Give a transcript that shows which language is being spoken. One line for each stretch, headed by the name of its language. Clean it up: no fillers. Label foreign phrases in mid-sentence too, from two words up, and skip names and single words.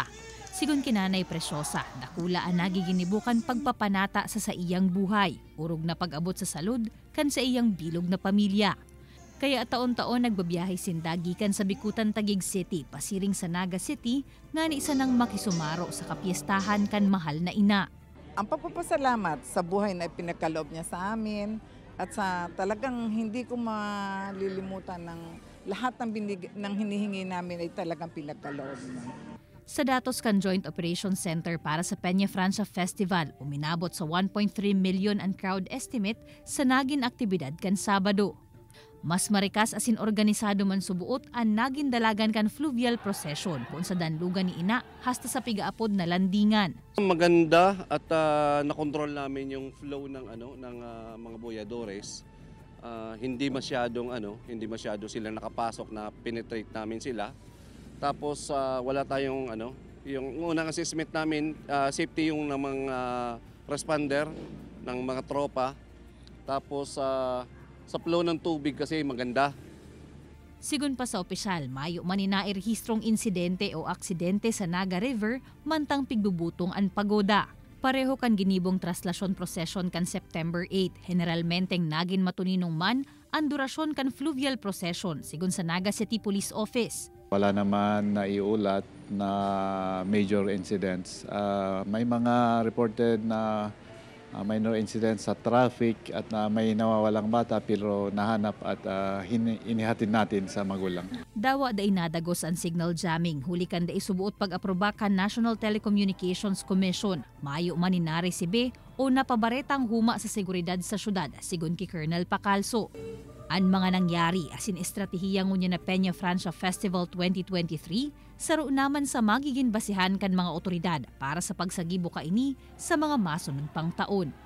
Bikol: Sigun kinanay Preciosa, dakula ang nagiginibukan pagpapanata sa iyang buhay, urog na pag-abot sa salud kan sa iyang bilog na pamilya. Kaya taon-taon nagbabiyahe sindagikan sa Bikutan Taguig City, pasiring sa Naga City, nga ni isa nang makisumaro sa kapiestahan kan mahal na ina.
Filipino: Ang pagpapasalamat sa buhay na pinagkaloob niya sa amin at sa talagang hindi ko malilimutan ng lahat ng hinihingi namin ay talagang pinagkaloob niya.
Bikol: Sa datos kan Joint Operations Center para sa Peña Francia Festival, uminabot sa 1.3 million ang
English: crowd estimate
Bikol: sa naging aktibidad kan Sabado. Mas marikas asin organisado man subuot ang naging dalagan kan
English: fluvial procession
Bikol: kung sa danlugan ni ina hasta sa pigaapod na landingan.
Filipino: Maganda at nakontrol namin yung flow ng mga boyadores. Hindi masyado sila nakapasok na penetrate namin sila. Tapos wala tayong yung unang assessment namin, safety yung ng mga responder ng mga tropa. Tapos sa flow ng tubig kasi maganda.
Bikol: Sigun pa sa opisyal, mayo man inarehistrong insidente o aksidente sa Naga River mantang pigbubutong ang pagoda. Pareho kan ginibong traslasyon procession kan September 8, generalmenteng nagin matuninong man ang durasyon kan
English: fluvial procession
Bikol: sigun sa Naga City Police Office.
Filipino: Wala naman naiulat na
English: major incidents.
Filipino: May mga reported na
English: minor incidents
Filipino: sa traffic at may nawawalang bata pero nahanap at inihatid natin sa magulang.
Bikol: Dawa da inadagos ang
English: signal jamming,
Bikol: hulikan da isubuot pag-aproba kan National Telecommunications Commission. Mayo man inaresibe o napabaretang huma sa seguridad sa syudad, sigun ki Colonel Pacalso. Ang mga nangyari asin estratehiya ngunya na Peña Francia Festival 2023 saro naman sa magiging basihan kan mga otoridad para sa pagsagibo kaini sa mga masunod pang taon.